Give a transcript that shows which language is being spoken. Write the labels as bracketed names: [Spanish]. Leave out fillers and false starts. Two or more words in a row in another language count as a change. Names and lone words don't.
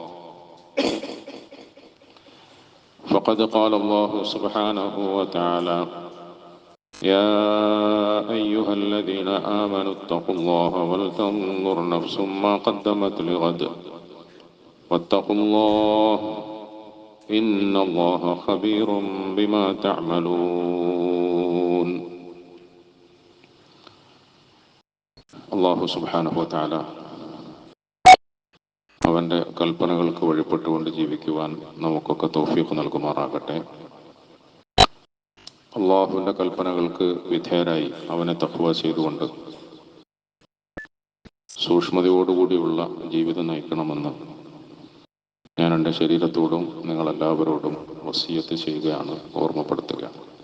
[Arabic] فقد قال الله سبحانه وتعالى: يا أيها الذين آمنوا اتقوا الله ولتنظر نفس ما قدمت لغد واتقوا الله إن الله خبير بما تعملون. الله سبحانه وتعالى [Malayalam] അവൻ്റെ കൽപ്പനകൾക്ക് വഴിപ്പെട്ടുകൊണ്ട് ജീവിക്കുവാൻ നമുക്കൊക്കെ തൗഫീഖ് നൽകുമാറാകട്ടെ. അള്ളാഹുവിൻ്റെ കൽപ്പനകൾക്ക് വിധേയരായി അവനെ തഖ്വ ചെയ്തുകൊണ്ട് സൂക്ഷ്മതയോടുകൂടിയുള്ള ജീവിതം നയിക്കണമെന്ന് ഞാൻ എൻ്റെ ശരീരത്തോടും നിങ്ങളെല്ലാവരോടും വസിയത്ത് ചെയ്യുകയാണ്, ഓർമ്മപ്പെടുത്തുകയാണ്.